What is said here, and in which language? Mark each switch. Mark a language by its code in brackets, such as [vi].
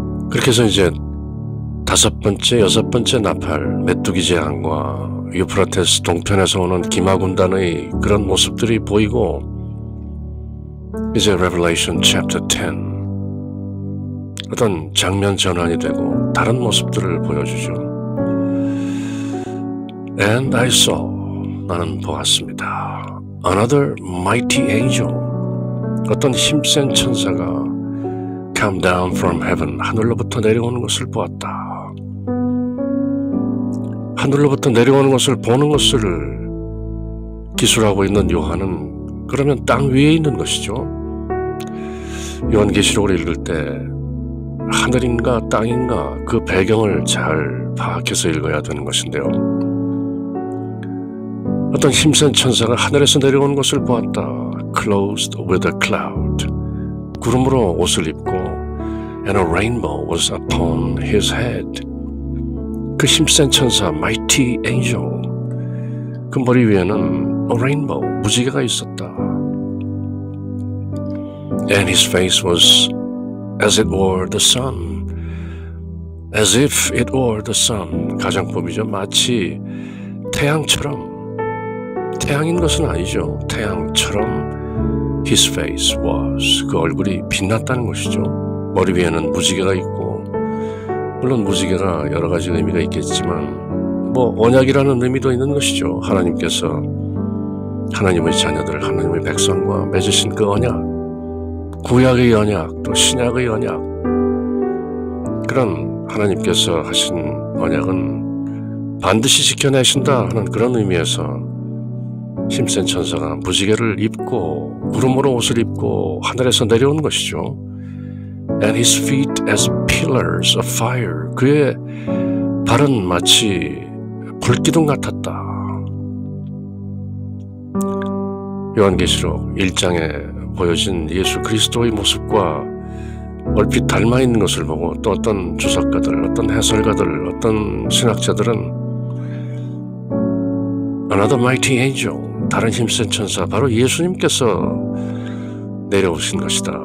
[ko] 그렇게 해서 이제 다섯 번째, 여섯 번째 나팔, 메뚜기 재앙과 유프라테스 동편에서 오는 기마군단의 그런 모습들이 보이고 이제 [en] Revelation chapter 10 [ko] 어떤 장면 전환이 되고 다른 모습들을 보여주죠. [en] And I saw, [ko] 나는 보았습니다. [en] Another mighty angel, [ko] 어떤 힘센 천사가 [en] come down from heaven, [ko] 하늘로부터 내려오는 것을 보았다. 하늘로부터 내려오는 것을 보는 것을 기술하고 있는 요한은 그러면 땅 위에 있는 것이죠. 요한계시록을 읽을 때 하늘인가 땅인가 그 배경을 잘 파악해서 읽어야 되는 것인데요. 어떤 힘센 천사가 하늘에서 내려오는 것을 보았다. [en] Clothed with a cloud, [ko] 구름으로 옷을 입고 [en] and a rainbow was upon his head. [ko] 그 힘센 천사, [en] mighty angel, [ko] 그 머리 위에는 [en] a rainbow, [ko] 무지개가 있었다. [en] And his face was as it were the sun. As if it were the sun. [ko] 가정법이죠. 마치 태양처럼, 태양인 것은 아니죠. 태양처럼 [en] his face was, [ko] 그 얼굴이 빛났다는 것이죠. 머리 위에는 무지개가 있고, 물론 무지개가 여러 가지 의미가 있겠지만 언약이라는 의미도 있는 것이죠. 하나님께서 하나님의 자녀들, 하나님의 백성과 맺으신 그 언약, 구약의 언약, 또 신약의 언약, 그런 하나님께서 하신 언약은 반드시 지켜내신다 하는 그런 의미에서 힘센 천사가 무지개를 입고 구름으로 옷을 입고 하늘에서 내려온 것이죠. [en] And his feet as pillars of fire. [ko] 그의 발은 마치 불기둥 같았다. 요한계시록 1장에 보여진 예수 그리스도의 모습과 얼핏 닮아있는 것을 보고 또 어떤 주석가들, 어떤 해설가들, 어떤 신학자들은 [en] Another mighty angel, [ko] 다른 힘센 천사, 바로 예수님께서 내려오신 것이다.